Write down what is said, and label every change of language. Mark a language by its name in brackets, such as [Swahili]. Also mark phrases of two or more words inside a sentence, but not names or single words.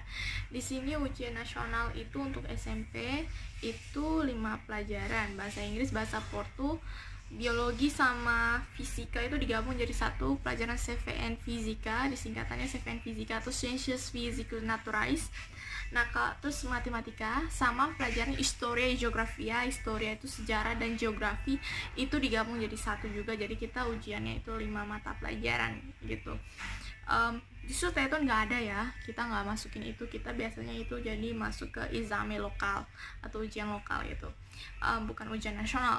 [Indonesian] Di sini ujian nasional itu untuk SMP itu 5 pelajaran, bahasa Inggris, bahasa Portu, biologi sama fisika itu digabung jadi 1 pelajaran CVN Fisika, disingkatannya CVN Fisika atau [Portuguese] Ciências Físicas Naturais. [Indonesian] Nah, terus matematika sama pelajaran [Portuguese] historia, geografia. [Indonesian] Historia itu sejarah dan geografi itu digabung jadi 1 juga. Jadi kita ujiannya itu 5 mata pelajaran gitu. Justru Tetun nggak ada ya, kita nggak masukin itu. Kita biasanya itu jadi masuk ke exame lokal atau ujian lokal gitu. bukan ujian nasional.